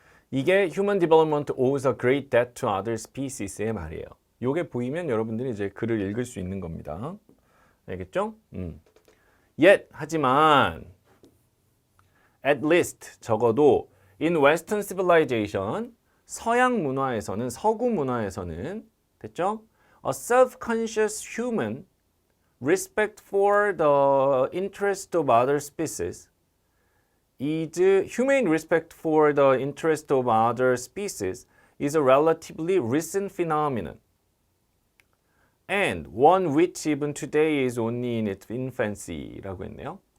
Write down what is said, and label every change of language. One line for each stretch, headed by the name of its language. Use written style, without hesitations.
Korean: 이게
English: Human Development owes a great debt to other species
Korean: 의 말이에요. 요게 보이면 여러분들이 이제 글을 읽을 수 있는 겁니다. 알겠죠?
English: Yet,
Korean: 하지만
English: at least,
Korean: 적어도
English: in Western civilization,
Korean: 서양 문화에서는, 서구 문화에서는 됐죠?
English: A self-conscious human respect for the interest of other species is humane respect for the interest of other species is a relatively recent phenomenon and one which even today is only in its infancy
Korean: 라고 했네요.